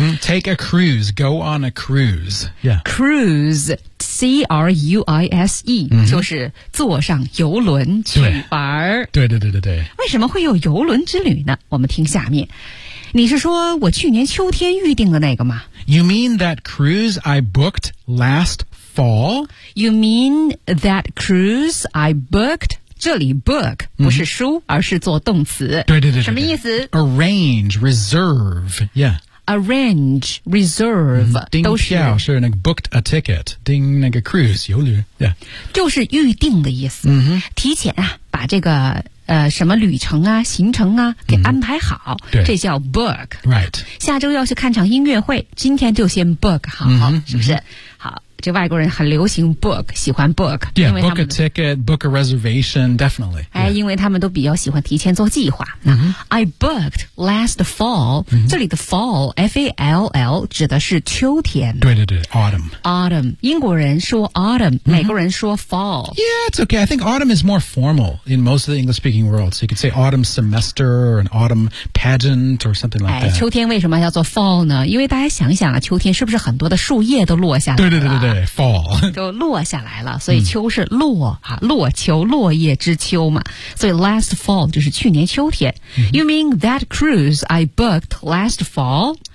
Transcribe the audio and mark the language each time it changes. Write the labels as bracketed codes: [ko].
[en] Take a cruise, go on a cruise. Yeah. [zh] Cruise, C-R-U-I-S-E,就是坐上游轮去玩。对对对对对。为什么会有游轮之旅呢？我们听下面。你是说我去年秋天预定的那个吗？ [en] You mean that cruise I booked last fall? You mean that cruise I booked? [zh] 这里 book 不是书，而是做动词。对对对对。什么意思？ [en] Arrange, reserve, yeah. Arrange, reserve, 都是。 [zh] 订票是那个 [en] booked a ticket, [zh] 订那个 cruise, 游旅 yeah. 就是预定的意思。提前啊，把这个什么旅程啊行程啊给安排好。这叫 book。 [en] Right. [zh] 下周要去看场音乐会，今天就先 book 好。是不是好，这外国人很流行 book, 喜欢 book。 [en] Yeah, book a ticket, book a reservation, definitely. [zh] 哎，因为他们都比较喜欢提前做计划。那 [en] I booked last fall, [zh] 这里的 fall, F-A-L-L, 指的是秋天。对对对 ,autumn. Autumn. 英国人说 autumn, 美国人说 fall. [en] Yeah, it's okay. I think autumn is more formal in most of the English speaking world. So you could say autumn semester or an autumn pageant or something like that. [zh] 秋天为什么叫做 fall 呢？因为大家想想啊，秋天是不是很多的树叶都落下来了？对对对对。对 ,fall. 都落下来了，所以秋是落啊，落秋，落叶之秋嘛。所以 [en] last fall [zh] 就是去年秋天。 [en] You mean that cruise I booked last fall?